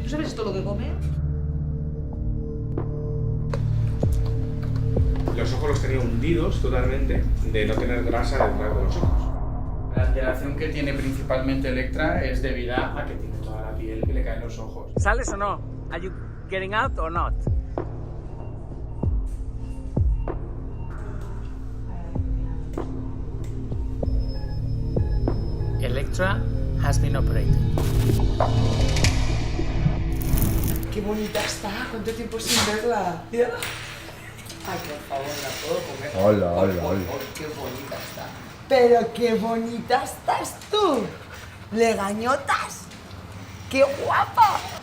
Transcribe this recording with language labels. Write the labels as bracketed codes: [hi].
[es] ¿No sabes todo lo que come? Los ojos los tenía hundidos totalmente de no tener grasa detrás de los ojos. La alteración que tiene principalmente Electra es debida a que tiene toda la piel que le cae en los ojos. ¿Sales o no? [en] Are you getting out or not? Electra has been operated. [es] Qué bonita está, cuánto tiempo sin verla. Ay, por favor, la puedo comer. Hola, hola, hola. Qué bonita está. Pero qué bonita estás tú. Legañotas. Qué guapa.